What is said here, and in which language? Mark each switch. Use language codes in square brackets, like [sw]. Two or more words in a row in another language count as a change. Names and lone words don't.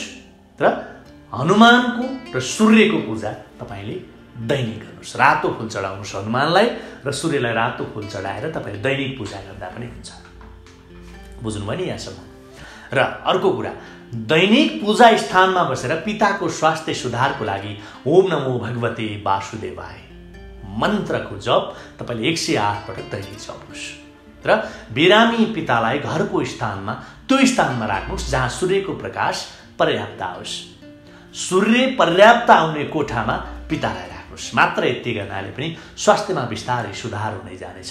[ne] र हनुमानको र सूर्यको पूजा तपाईँले दैनिक गर्नुहोस्। रातो फूल चढाउनुहोस् हनुमानलाई र सूर्यलाई रातो फूल चढाएर तपाईँले दैनिक पूजा गर्दा पनि हुन्छ। बुझ्नुभयो नि यहाँसम्म। र अर्को कुरा, दैनिक पूजा स्थानमा बसेर पिताको स्वास्थ्य सुधारको लागि [sa] ओम नमो भगवते वासुदेवाय [ne] मन्त्रको जप तपाईँले 108 पटक दैनिक जप्नुहोस्। र बिरामी पितालाई घरको स्थानमा त्यो स्थानमा राख्नुहोस् जहाँ सूर्यको प्रकाश पर्याप्त आओस्। सूर्य पर्याप्त आउने कोठामा पितालाई राख्नुहोस्। मात्र यति गर्नाले पनि स्वास्थ्यमा बिस्तारै सुधार हुँदै जानेछ।